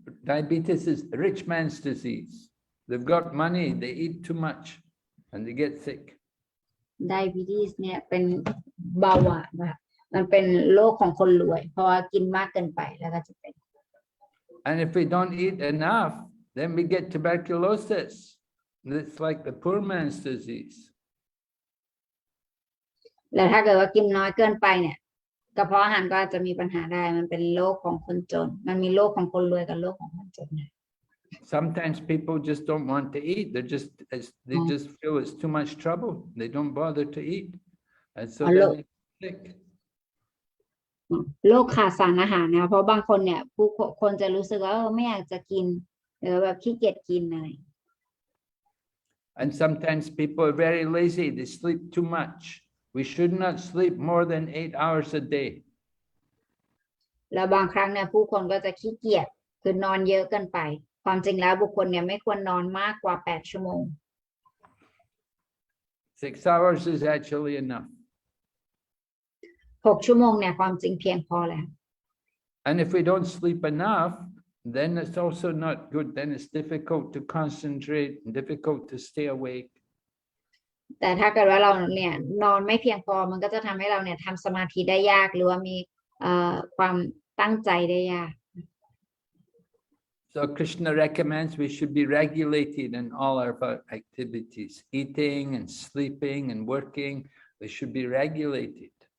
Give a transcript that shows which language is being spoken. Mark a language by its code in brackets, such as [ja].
[en] Diabetes is a rich man's disease. They've got money, they eat too much and they get sick. [th] diabetes เนี่ยเป็นเบาหวานแบบมันเป็นโรคของคนรวยเพราะว่ากินมากเกินไปแล้วก็จะเป็น [en] And if we don't eat enough, then we get tuberculosis. It's like the poor man's disease. [th] แล้วถ้าเกิดว่ากินน้อยเกินไปเนี่ยกระเพาะอาหารก็อาจจะมีปัญหาได้มันเป็นโรคของคนจนมันมีโรคของคนรวยกับโรคของคนจน [en] Sometimes people just don't want to eat. They just feel it's too much trouble. They don't bother to eat. And so they get sick. [th] โรคขาดสารอาหารนะเพราะบางคนเนี่ยผู้คนจะรู้สึกว่าไม่อยากจะกินหรือแบบขี้เกียจกินอะไร [en] And sometimes people are very lazy. They sleep too much. We should not sleep more than 8 hours a day. [th] แล้วบางครั้งเนี่ยผู้คนก็จะขี้เกียจคือนอนเยอะเกินไปความจริงแล้วบุคคลเนี่ยไม่ควรนอนมากกว่า8 ชั่วโมง [en] 6 hours is actually enough. [th] 6 ชั่วโมงเนี่ยความจริงเพียงพอแล้ว [en] And if we don't sleep enough, then it's also not good. Then it's difficult to concentrate, difficult to stay awake. [th] แต่ถ้าเกิดว่าเราเนี่ยนอนไม่เพียงพอมันก็จะทำให้เราเนี่ยทำสมาธิได้ยากหรือว่ามีความตั้งใจได้ยาก [en] So Krishna recommends we should be regulated in all our activities, eating and sleeping and working. They should be regulated.